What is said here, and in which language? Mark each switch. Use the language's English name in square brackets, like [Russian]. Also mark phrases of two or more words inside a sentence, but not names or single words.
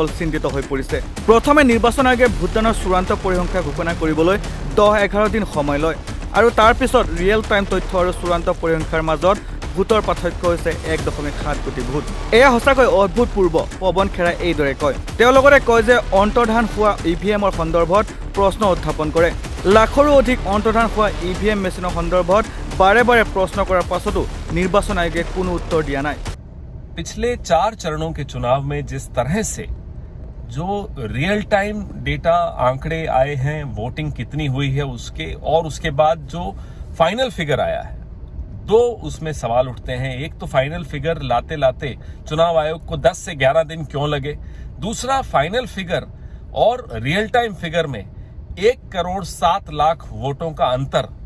[Assamese] চিন্তিত হৈ পৰিছে প্ৰথমে নিৰ্বাচন আয়োগে ভোটদানৰ চূড়ান্ত পৰিসংখ্যা ঘোষণা কৰিবলৈ 10-11 দিন সময় লয় আৰু তাৰ পিছত [English] real time [Assamese] তথ্য আৰু চূড়ান্ত পৰিসংখ্যাৰ মাজত ভোটৰ পাৰ্থক্য হৈছে 1.7 কোটি ভোট এয়া সঁচাকৈ অভূতপূৰ্ব পৱন খেৰাই এইদৰে কয় তেওঁ লগতে কয় যে অন্তৰ্ধান হোৱা ইভিএমৰ সন্দৰ্ভত প্ৰশ্ন উত্থাপন কৰে লাখৰো অধিক অন্তৰ্ধান হোৱা ইভিএম মেচিনৰ সন্দৰ্ভত বাৰে বাৰে প্ৰশ্ন কৰাৰ পাছতো নিৰ্বাচন আয়োগে কোনো উত্তৰ দিয়া নাই [Hindi] पिछले 4 चरणों के चुनाव में जिस तरह से जो [English] real time data [Hindi] आंकड़े आए हैं वोटिंग कितनी हुई है उसके बाद जो [English] final figure [Hindi] आया है दो उसमें सवाल उठते हैं एक तो [English] final figure [Hindi] लाते लाते चुनाव आयोग को 10 से 11 दिन क्यों लगे दूसरा [English] final figure [Hindi] और [English] real time figure [Hindi] में 1,07,00,000 वोटों का अंतर